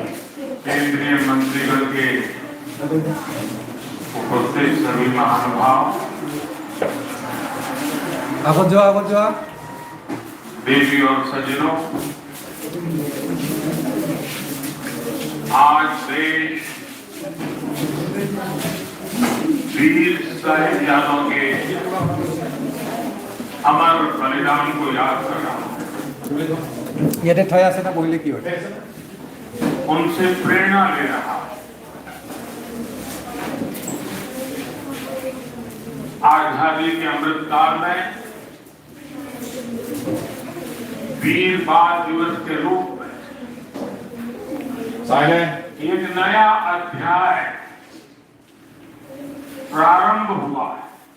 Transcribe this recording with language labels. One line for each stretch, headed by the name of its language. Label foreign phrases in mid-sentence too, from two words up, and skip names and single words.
Hindi: केंद्रीय मंत्रिगण के उपस्थित सभी महानुभाव,
Assamese: আগত যোৱা
Hindi: देवी और सज्जनों, आज देश वीर साहिबजादों के अमर बलिदान को याद कर रहा हूं।
Assamese: ইয়াতে ঠাই আছে না বহিলে কি হয়
Hindi: उनसे प्रेरणा ले रहा है। आजादी के अमृतकाल में वीर बाल दिवस के रूप में एक नया अध्याय प्रारंभ हुआ है।